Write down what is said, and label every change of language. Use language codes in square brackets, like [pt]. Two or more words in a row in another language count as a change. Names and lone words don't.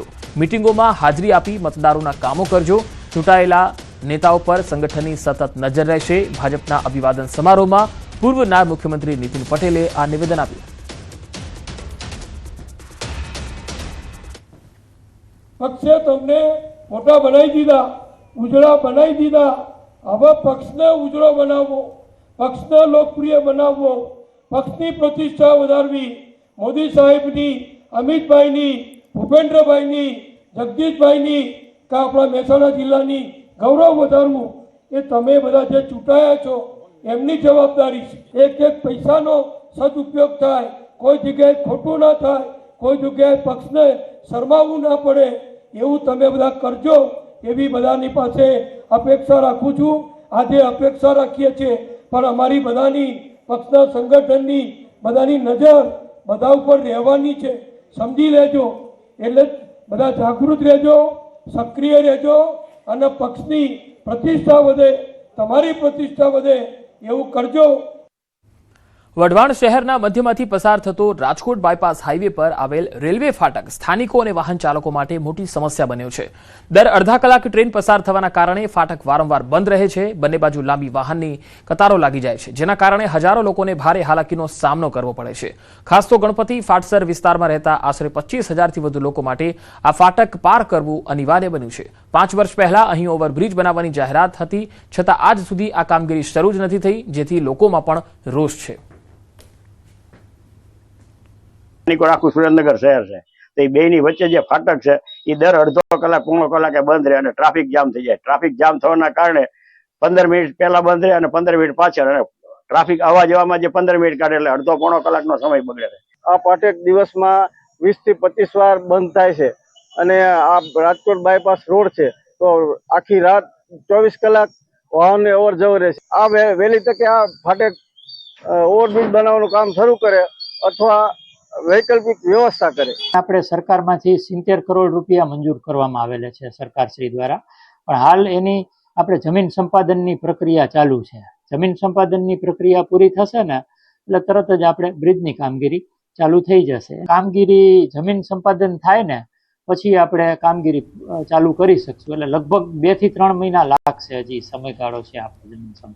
[gu] મીટિંગોમાં હાજરી આપી મતદારોના કામો કરજો। ચૂંટાયેલા નેતાઓ પર સંગઠનની સતત નજર રહેશે। ભાજપના અભિવાદન સમારોહમાં પૂર્વ નાયબ મુખ્યમંત્રી નીતિન પટેલે આ નિવેદન આપ્યું। પક્ષે તમને મોટા બનાઈ દીધા, ઉજળા બનાઈ દીધા। હવે પક્ષને ઉજળો બનાવો, પક્ષને લોકપ્રિય બનાવો, પક્ષની પ્રતિષ્ઠા વધારવી। મોદી સાહેબની, અમિતભાઈની, ભૂપેન્દ્રભાઈની, જગદીશભાઈની કા અપના મહેસાણા જિલ્લાની ગૌરવ વધારવું એ તમે બધા જે ચૂંટાયા છો એમની જવાબદારી છે। એક એક પૈસાનો સદુપયોગ થાય, કોઈ જગ્યાએ ખોટું ન થાય, કોઈ જગ્યાએ પક્ષને શરમાવું ના પડે એવું તમે બધા કરજો એવી બધાની પાસે અપેક્ષા રાખું છું। આજે અપેક્ષા રાખીએ છીએ પણ અમારી બધાની પક્ષના સંગઠનની બધાની નજર બધા ઉપર રહેવાની છે। સમજી લેજો એટલે બધા જાગૃત રહેજો, સક્રિય રહેજો અને પક્ષની પ્રતિષ્ઠા વધે, તમારી પ્રતિષ્ઠા વધે એવું કરજો। વઢવાણ શહેરના મધ્યમાંથી પસાર થતો રાજકોટ બાયપાસ હાઈવે પર આવેલ રેલવે ફાટક સ્થાનિકો અને વાહન ચાલકો માટે મોટી સમસ્યા બન્યો છે। દર અડધા કલાકે ટ્રેન પસાર થવાના કારણે ફાટક વારંવાર બંધ રહે છે। બંને બાજુ લાંબી વાહનની કતારો લાગી જાય છે, જેના કારણે હજારો લોકોને ભારે હાલાકીનો સામનો કરવો પડે છે। ખાસ તો ગણપતિ ફાટસર વિસ્તારમાં રહેતા आशरे 25,000 થી વધુ લોકો માટે આ ફાટક પાર કરવું અનિવાર્ય બન્યું છે। 5 વર્ષ પહેલા અહીં ઓવરબ્રિજ બનાવવાની જાહેરાત હતી, છતાં આજ સુધી આ કામગીરી શરૂ જ નથી થઈ, જેથી લોકોમાં પણ રોષ છે। આખું સુરેન્દ્રનગર શહેર છે તો બેની વચ્ચે જે ફાટક છે એ દર અડધો કલાક પોણો કલાકે બંધ રહે અને ટ્રાફિક જામ થઈ જાય। ટ્રાફિક જામ થવાના કારણે 15 મિનિટ પહેલા બંધ રહે અને 15 મિનિટ પાછળ ટ્રાફિક આવા જવામાં જે 15 મિનિટ કાઢે એટલે અડધો પોણો કલાકનો સમય બગડે છે। आ फाटक दिवसमां 20 થી 25 વાર બંધ થાય છે અને આ રાજકોટ બાયપાસ રોડ છે તો આખી રાત 24 કલાક વાહનને અવર જવર રહે છે। આ વહેલી તકે આ ફાટક ઓવરબ્રિજ બનાવવાનું કામ શરૂ કરે અથવા વૈકલ્પિક વ્યવસ્થા કરે। આપણે સરકારમાંથી 70 કરોડ રૂપિયા મંજૂર કરવામાં આવેલા છે સરકારશ્રી દ્વારા, પણ હાલ એની આપણે જમીન સંપાદનની પ્રક્રિયા ચાલુ છે। જમીન સંપાદનની પ્રક્રિયા પૂરી થશે ને એટલે તરત જ આપણે બ્રિજની કામગીરી ચાલુ થઈ જશે। કામગીરી જમીન સંપાદન થાય ને પછી આપણે કામગીરી ચાલુ કરી શકશું, એટલે લગભગ 2 થી 3 મહિના લાગશે, હજી સમયગાળો છે આપણે જમીન સંપાદન।